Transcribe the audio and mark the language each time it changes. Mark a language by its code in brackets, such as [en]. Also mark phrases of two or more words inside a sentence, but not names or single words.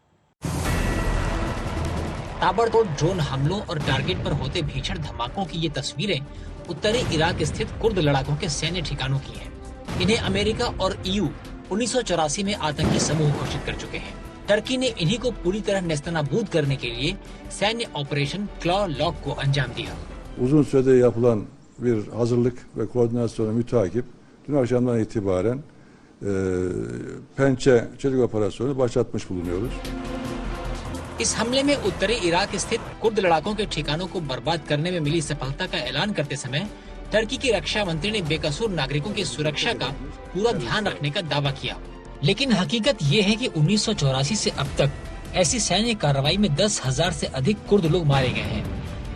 [hi] ताबड़तोड़ ड्रोन हमलों और टारगेट पर होते भीषण धमाकों की ये तस्वीरें उत्तरी इराक स्थित कुर्द लड़ाकों के सैन्य ठिकानों की हैं। इन्हें अमेरिका और EU 1984 में आतंकी समूह घोषित कर चुके हैं। टर्की ने इन्हीं को पूरी तरह नेस्तनाबूद करने के लिए सैन्य ऑपरेशन क्लॉ लॉक को अंजाम दिया। [tr] Uzun sürede yapılan bir hazırlık ve koordinasyonu mütakip dün akşamdan itibaren Pençe çelik operasyonu başlatmış bulunuyoruz. [hi] इस हमले में उत्तरी इराक स्थित कुर्द लड़ाकों के ठिकानों को बर्बाद करने में मिली सफलता का ऐलान करते समय टर्की की रक्षा मंत्री ने बेकसूर नागरिकों की सुरक्षा का पूरा ध्यान रखने का दावा किया। लेकिन हकीकत ये है कि 1984 से अब तक ऐसी सैन्य कार्रवाई में 10,000 से अधिक कुर्द लोग मारे गए हैं।